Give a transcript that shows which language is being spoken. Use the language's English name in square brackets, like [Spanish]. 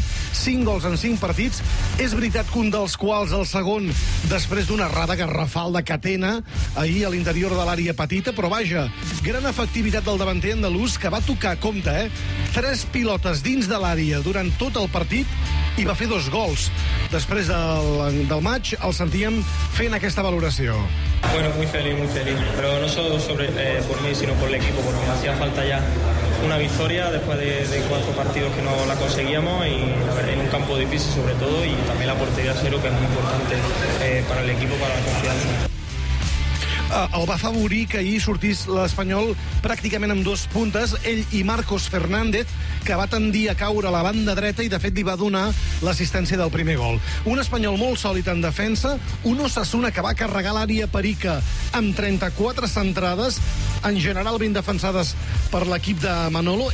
[Catalan] 5 gols en 5 partits. És veritat que un dels quals, el segon, després d'una errada garrafal de Catena ahir a l'interior de l'àrea petita, però vaja, gran efectivitat del davanter andalús, que va tocar, compte, 3 pilotes dins de l'àrea durant tot el partit i va fer 2 gols. Després del maig, el sentíem fent aquesta valoració. [Spanish] Bueno, muy feliz, muy feliz. Pero no solo por mí, sino por el equipo, porque me hacía falta ya una victoria después de 4 partidos que no la conseguíamos y en un campo difícil sobre todo y también la portería cero, que es muy importante para el equipo, para la confianza. [Catalan] El va favorir que ahir sortís l'Espanyol pràcticament amb 2 puntes, ell i Marcos Fernández, que va tendir a caure a la banda dreta i, de fet, li va donar l'assistència del primer gol. Un Espanyol molt sòlid en defensa, un Osasuna que va carregar l'àrea perica amb 34 centrades, en general ben defensades per l'equip de Manolo.